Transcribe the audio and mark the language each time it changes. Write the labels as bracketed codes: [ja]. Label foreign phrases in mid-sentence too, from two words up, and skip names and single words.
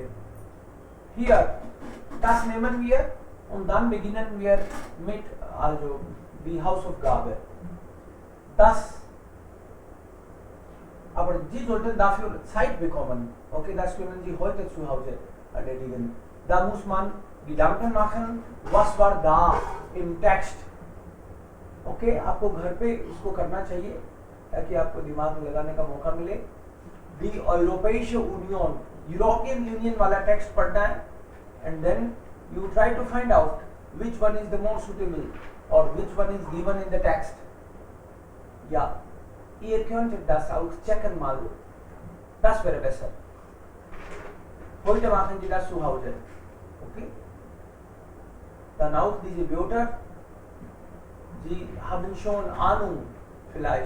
[de] Hier, das nehmen wir und dann beginnen wir mit also die Hausaufgabe. Aber Sie sollten dafür Zeit bekommen. Okay, das können Sie heute zu Hause erledigen. Da muss man Gedanken machen, was war da im Text. [hi] Okay, आपको घर पे इसको करना चाहिए ताकि आपको दिमाग में लगाने का मौका मिले. [en] The [de] Europäische Union, [en] European Union [hi] वाला टेक्स्ट पढ़ना है [en] and then you try to find out which one is the more suitable or which one is given in the text. [de] Ja, ihr könntet das auch checken mal. Das wäre besser. Heute machen Sie das zu Hause. Okay? Dann auch diese Wörter. Sie haben schon Ahnung vielleicht.